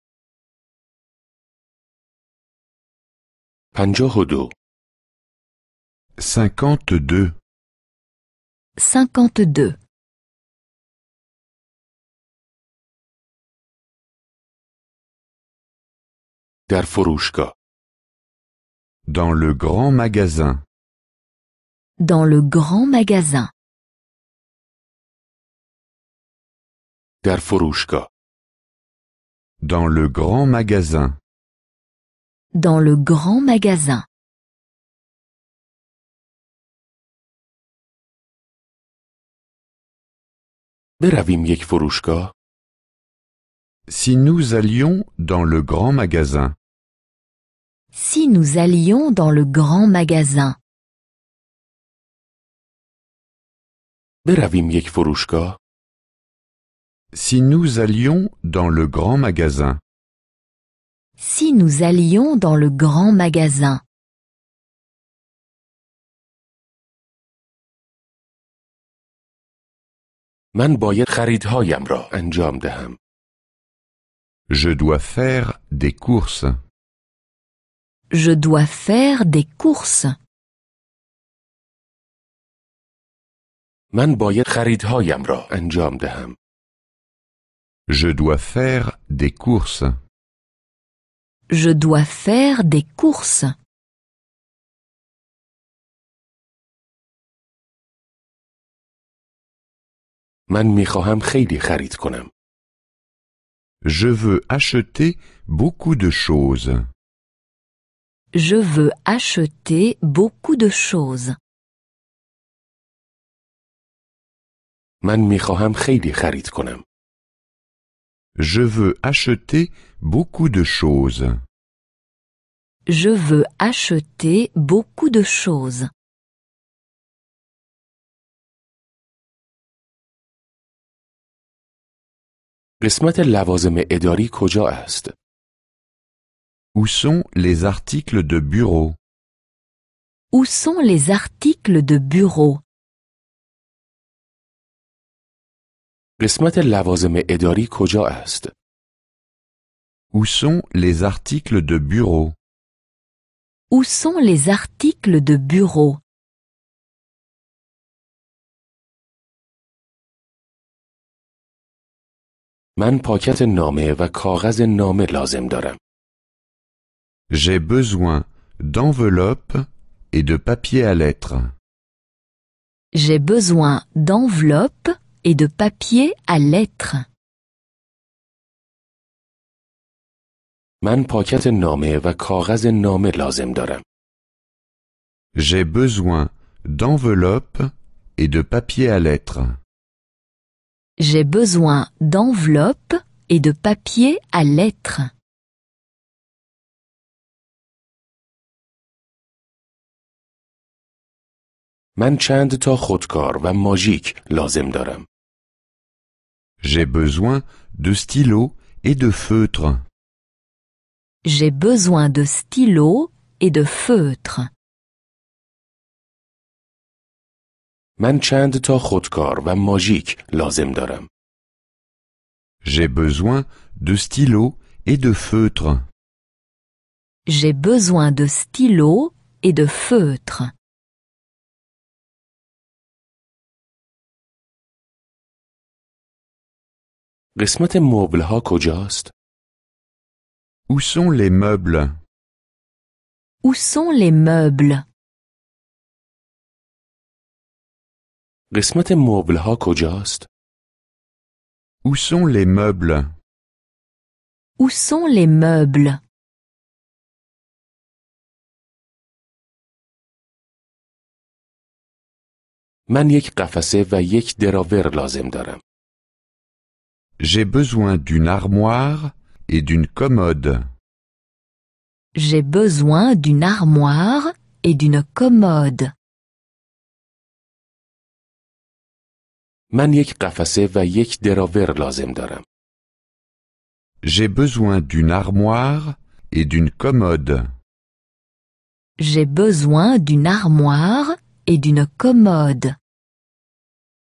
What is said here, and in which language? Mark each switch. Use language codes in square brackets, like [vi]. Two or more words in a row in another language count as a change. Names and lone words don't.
[fa] 52 52 52 در فروشگاه [fr] Dans le grand magasin. Dans le grand magasin. [fa] در فروشگاه [fr] Dans le grand magasin. Dans le grand magasin. [fa] برویم یک فروشگاه [fr] Si nous allions dans le grand magasin. Si nous allions dans le grand magasin. [fa] برویم یک فروشگاه [fr] Si nous allions dans le grand magasin. Si nous allions dans le grand magasin. [fa] من باید خریدهایم را انجام دهم. [fr] Je dois faire des courses. Je dois faire des courses. [fa] من باید خریدهایم را انجام دهم. [fr] Je dois faire des courses. Je dois faire des courses. [fa] من میخواهم خیلی خرید کنم. [fr] Je veux acheter beaucoup de choses. Je veux acheter beaucoup de choses. [fa] من میخواهم خیلی خرید کنم. [fr] Je veux acheter beaucoup de choses. Je veux acheter beaucoup de choses. [fa] قسمت لوازم اداری کجا است؟ [fr] Où sont les articles de bureau? Où sont les articles de bureau? [fa] قسمت لوازم اداری کجا است؟ [fr] Où sont les articles de bureau? Où sont les articles de bureau? [fa] من پاکت نامه و کاغذ نامه لازم دارم. [fr] J'ai besoin d'enveloppes et de papier à lettres. J'ai besoin d'enveloppes et de papier à lettres. [fa] من پاکت نامه و کاغذ نامه لازم دارم. [fr] J'ai besoin d'enveloppes et de papier à lettres. J'ai besoin d'enveloppes et de papier à lettres. [fa] من چند تا خودکار و ماژیک لازم دارم. [fr] J'ai besoin de stylos et de feutres. J'ai besoin de stylos et de feutres. [fa] من چند تا خودکار و ماژیک لازم دارم. [fr] J'ai besoin de stylos et de feutres. J'ai besoin de stylos et de feutres. [fa] قسمت مبل‌ها کجاست؟ [fr] Où sont les meubles? Où sont les meubles? [fa] قسمت مبل‌ها کجاست؟ [fr] Où sont les meubles? Où sont les meubles? [fa] من یک قفسه و یک دراور لازم دارم. [fr] J'ai besoin d'une armoire et d'une commode. J'ai besoin d'une armoire et d'une commode. [fa] من یک قفسه و یک دراور لازم دارم. [fr] J'ai besoin d'une armoire et d'une commode. J'ai besoin d'une armoire et d'une commode.